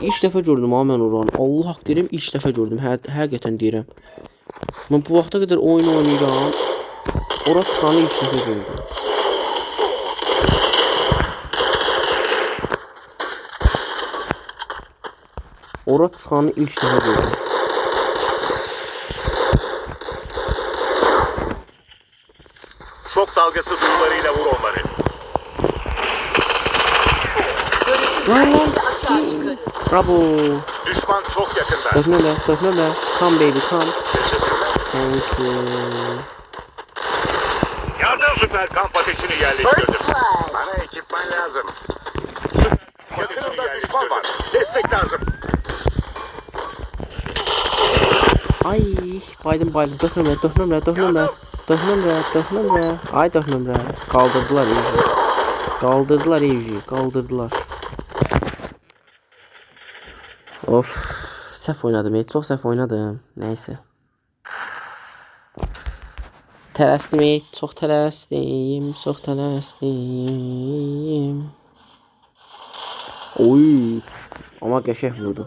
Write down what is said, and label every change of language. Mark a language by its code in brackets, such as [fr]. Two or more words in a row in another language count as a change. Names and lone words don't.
[az] İlk dəfə gördüm ha mən oranı. Allah haqq deyirəm, ilk dəfə gördüm. Həqiqətən deyirəm. Mən bu vaxta qədər oyun oynayıram. Ora çıxanı ilk dəfə gördüm. Ora çıxanı ilk dəfə gördüm. [tr] Şok dalgası duyularıyla vur onları. Lan Açığa çıkarır. bravo. Düşman çok yakında. [az] Dökmə. [en] Come baby, come. Thank you. [tr] Yardım. Süper kamp ateşini [en] First [tr] yerleştirdim. [en] blood. [tr] Bana ekipman lazım. Yakınımda düşman var. Destek lazım. [az] Ay, baydım. Dökmə. Ay, dökmə. [tr] Kaldırdılar. Of, [az] səhv oynadım. Çok səhv oynadım. Neyse. Tələsdim, çox tələsdim. Oy, amma qəşəng vurdu.